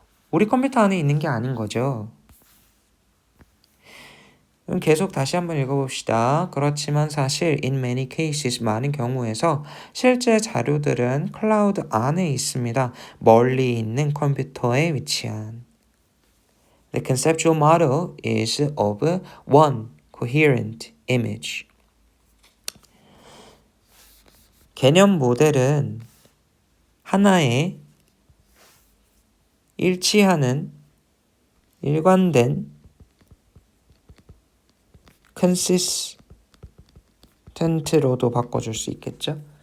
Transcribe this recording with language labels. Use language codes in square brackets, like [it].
[ko] 우리 컴퓨터 안에 있는 게 아닌 거죠. 그럼 계속 다시 한번 읽어봅시다. 그렇지만 사실 [en] in many cases, [ko] 많은 경우에서 실제 자료들은 클라우드 안에 있습니다. 멀리 있는 컴퓨터에 위치한. [en] The conceptual model is of one coherent image. [ko] 개념 모델은 하나의 일치하는 일관된 consistent로도 바꿔줄 수 있겠죠?